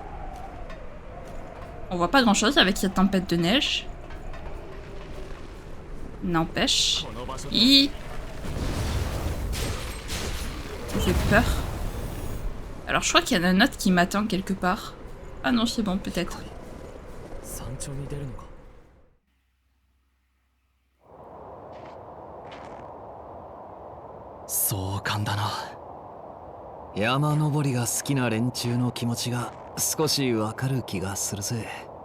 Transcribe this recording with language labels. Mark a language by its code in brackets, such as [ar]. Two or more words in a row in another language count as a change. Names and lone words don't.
[fr] On voit pas grand chose avec cette tempête de neige. N'empêche. Il fait peur. Alors je crois qu'il y en a un autre qui m'attend quelque part. Ah non, c'est bon, peut-être. [ja] そうかんだな。山登りが好きな連中の気持ちが少しわかる気がするぜ。